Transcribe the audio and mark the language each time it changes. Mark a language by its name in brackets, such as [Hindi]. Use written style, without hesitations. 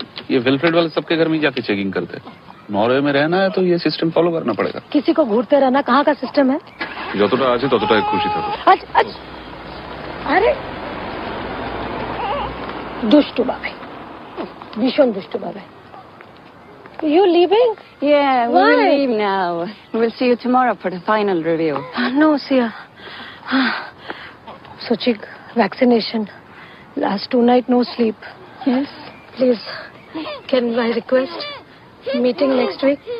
[Hindi] ये वेलफेयर वाले सबके घर में जाके चेकिंग करते. नॉर्वे में रहना है तो ये सिस्टम फॉलो करना पड़ेगा. किसी को घूरते रहना कहाँ का सिस्टम है? [Bangla] যতটা আছে ততটাই খুশি থাকো. [Hindi] अरे दुष्टू बाबा, भीषण दुष्टू बाबा. [English] You leaving? Yeah, we will Why? leave now. We'll see you tomorrow for the final review. No, Sia. Suchik, vaccination. Last 2 nights, no sleep. Yes. Please, can I request meeting next week?